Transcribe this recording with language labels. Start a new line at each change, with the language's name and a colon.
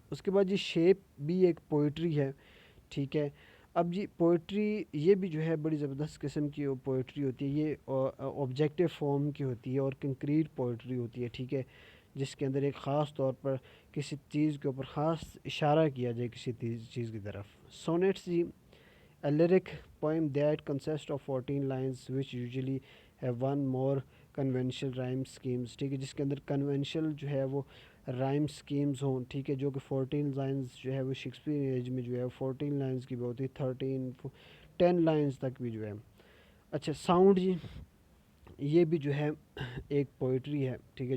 Urdu: اس کے بعد جی شیپ بھی ایک پوئٹری ہے. ٹھیک ہے. اب جی پوئٹری یہ بھی جو ہے بڑی زبردست قسم کی پوئٹری ہوتی ہے. یہ آبجیکٹیو فارم کی ہوتی ہے اور کنکریٹ پوئٹری ہوتی ہے. ٹھیک ہے. جس کے اندر ایک خاص طور پر کسی چیز کے اوپر خاص اشارہ کیا جائے کسی چیز کی طرف.
English: Sonnets جی a lyric poem that consists of 14 lines which usually have one more conventional rhyme schemes.
Urdu: ٹھیک ہے. جس کے اندر کنونشل جو ہے وہ رائم سکیمز ہوں. ٹھیک ہے. جو کہ 14 لائنز جو ہے وہ شیکسپیئر ایج میں جو ہے 14 لائنز کی بھی ہوتی ہے، 10 لائنز تک بھی جو ہے. اچھا ساؤنڈ جی یہ بھی جو ہے ایک پوئٹری ہے. ٹھیک ہے.